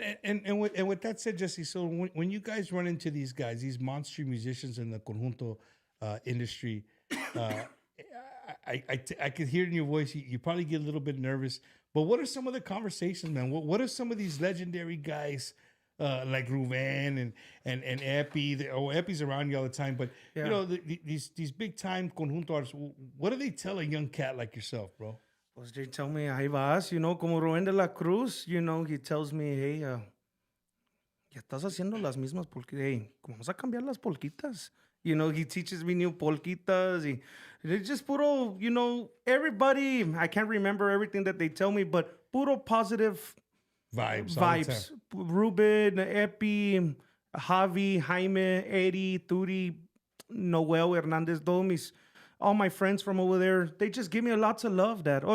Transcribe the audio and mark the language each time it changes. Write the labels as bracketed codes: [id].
[en] And with that said, Jesse, so when you guys run into these guys, these monster musicians in the conjunto industry, I could hear in your voice, you probably get a little bit nervous. But what are some of the conversations, man? What are some of these legendary guys like Ruben and Epi? Epi's around you all the time, but Yeah. you know these big time conjunto artists. What do they tell a young cat like yourself, bro? Pues they tell me, [es] ahí vas, [en] you know, como Rubén de la Cruz, you know, he tells me, hey, [es] ya estás haciendo las mismas polquitas. Hey, vamos a cambiar las polquitas. [en] You know, he teaches me new polquitas. It's just puro, you know, everybody, I can't remember everything that they tell me, but puro positive Vibes. all the vibes. time. Ruben, Epi, Javi, Jaime, Eddie, Turi, Noel Hernandez, all my friends from over there, they just give me lots of love, Dad.